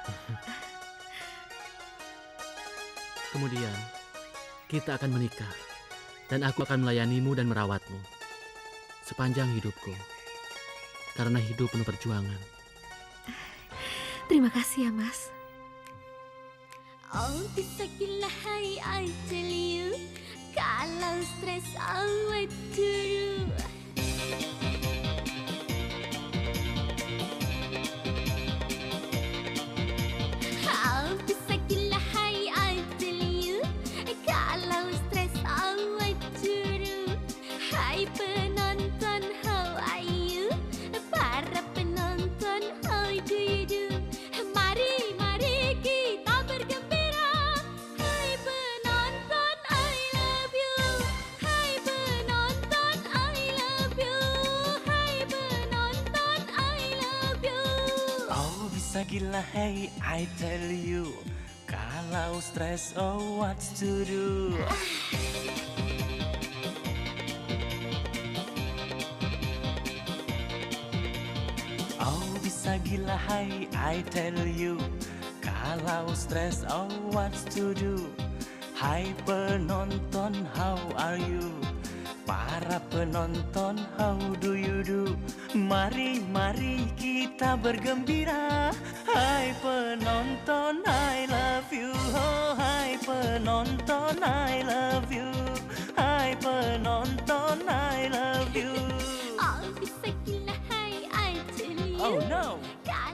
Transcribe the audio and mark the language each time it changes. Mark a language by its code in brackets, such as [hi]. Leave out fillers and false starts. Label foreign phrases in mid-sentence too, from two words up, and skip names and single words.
[id] Kemudian, kita akan menikah. Dan aku akan melayanimu dan merawatmu sepanjang hidupku. Karena hidup penuh perjuangan. Terima kasih ya, Mas. Oh, bisa gila hai [en] I tell you. [id] Kalau stres awet dulu. Oh, bisa gila hai [en] I tell you. [id] Kalau stres awet dulu. Hai penonton, [en] how are you? [id] Para penonton, [en] how do you do? [id] Mari, mari kita bergembira. Hai penonton, [en] I love you. [id] Hai penonton, [en] I love you. [id] Hai penonton, [en] I love you. [id] Oh bisa gila hey [en] I tell you. [id] Kalau stres [en] oh what's to do. [id] Oh bisa gila hai [en] I tell you. [id] Kalau stres [en] oh what's to do. [id] Hai penonton [en] how are you? [id] Para penonton [en] how do you do? [id] Mari mari kita bergembira. Hai penonton [en] I love you. Oh [id] hai penonton [en] I love you. [id] Hai penonton [en] I love you. [id] Oh bisa gila hai [en] I tell you. Oh no.